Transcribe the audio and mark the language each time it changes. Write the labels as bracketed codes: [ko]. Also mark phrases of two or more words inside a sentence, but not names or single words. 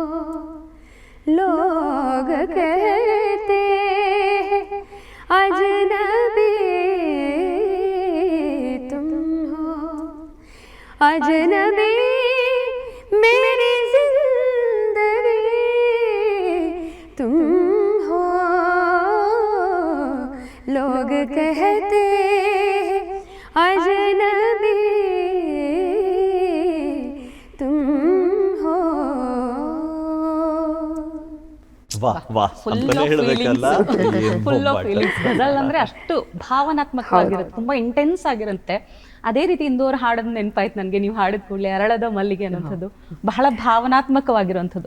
[hi] लोग कहते अजनबी तुम हो, अजनबी मेरी ಜಿಂದगी तुम हो, लोग कहते अजनबी तुम हो. [kn] ವಾಹ್ ವಾಹ್ ಅಂತಾನೆ ಹೇಳಬೇಕಲ್ಲ. [en] full of feelings. [kn] ಗಜಲ್ ಅಂದ್ರೆ ಅಷ್ಟು ಭಾವನಾತ್ಮಕವಾಗಿರುತ್ತೆ, ತುಂಬಾ ಇಂಟೆನ್ಸ್ ಆಗಿರುತ್ತೆ. ಅದೇ ರೀತಿ ಇಂದೋರ್ ಹಾಡೋದು ನೆನಪಾಯ್ತು ನನಗೆ. ನೀವು ಹಾಡಿದ ಕೂಡಲೇ ಅರಳದ ಮಲ್ಲಿಗೆ ಅನ್ನೋಂಥದ್ದು ಬಹಳ ಭಾವನಾತ್ಮಕವಾಗಿರುವಂಥದ್ದು.